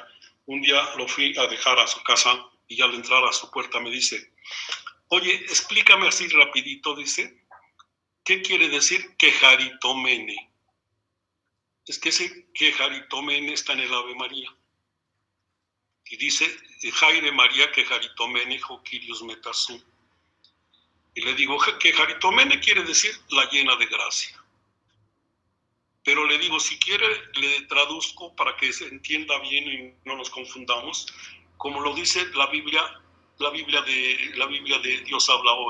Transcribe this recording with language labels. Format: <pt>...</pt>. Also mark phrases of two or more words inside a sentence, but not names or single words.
<es>Un día lo fui a dejar a su casa y ya al entrar a su puerta me dice, oye, explícame así rapidito, dice, ¿qué quiere decir quejaritomene? Es que ese quejaritomene está en el Ave María. Y dice,</es> <el>Χαῖρε Μαρία κεχαριτωμένη ὁ κύριος μετὰ σοῦ.</el> <es>Y le digo, quejaritomene quiere decir la llena de gracia. Pero le digo, si quiere, le traduzco para que se entienda bien y no nos confundamos, como lo dice la Biblia de Dios habla hoy.</es>